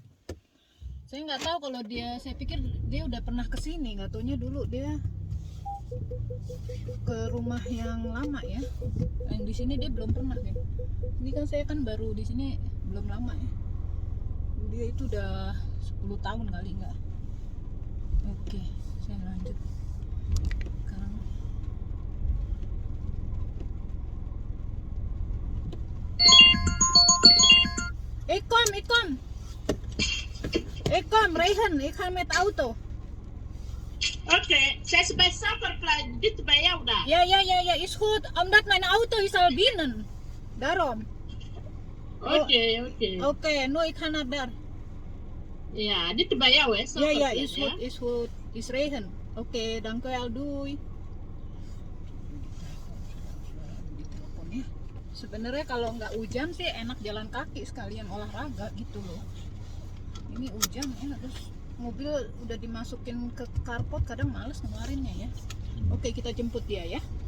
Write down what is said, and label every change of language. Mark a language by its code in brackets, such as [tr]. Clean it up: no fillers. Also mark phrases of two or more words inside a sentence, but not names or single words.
[id] Saya nggak tahu kalau saya pikir dia udah pernah kesini, nggak taunya dulu dia ke rumah yang lama ya. Yang di sini dia belum pernah ya. Ini kan saya kan baru di sini belum lama ya. Dia itu udah 10 tahun kali enggak. Oke, saya lanjut. [nl] Sekarang Kom, Rehan, ik ga met auto. Oké, zij is bij Sapperplein, dit bij jou daar. Ja, is goed. Omdat mijn auto is al binnen. Daarom. Oké. Oké, nu ik ga naar daar. Ja, dit bij jou hè, Ja, Sapperplein, is goed. Is Rehan. Oké, dankjewel, doei. [id] Sebenarnya kalau nggak hujan sih enak jalan kaki sekalian olahraga gitu loh. Ini hujan ya, terus mobil udah dimasukin ke carport, kadang males ngeluarinnya ya. Oke, kita jemput dia ya.